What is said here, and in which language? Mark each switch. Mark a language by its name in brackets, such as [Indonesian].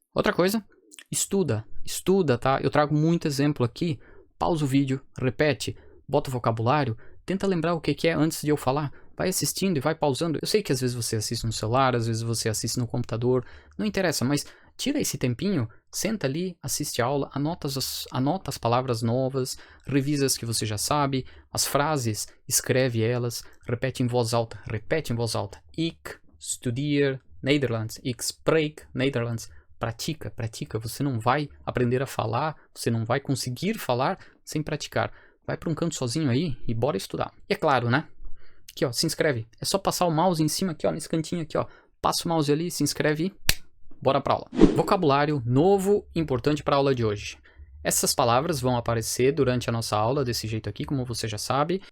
[Portuguese] Outra coisa, estuda, tá? Eu trago muito exemplo aqui, pausa o vídeo, repete, bota o vocabulário, tenta lembrar o que é antes de eu falar, vai assistindo e vai pausando. Eu sei que às vezes você assiste no celular, às vezes você assiste no computador, não interessa, mas tira esse tempinho, senta ali, assiste a aula, anota as palavras novas, revisa as que você já sabe, as frases, escreve elas, repete em voz alta. [Dutch] Ik studeer Nederlands, ik spreek Nederlands. [Portuguese] Pratica, você não vai aprender a falar, você não vai conseguir falar sem praticar. Vai para um canto sozinho aí e bora estudar. E é claro, né? Aqui, ó, se inscreve. É só passar o mouse em cima aqui, ó, nesse cantinho aqui, ó. Passa o mouse ali, se inscreve e bora pra aula. Vocabulário novo, importante para a aula de hoje. Essas palavras vão aparecer durante a nossa aula desse jeito aqui, como você já sabe.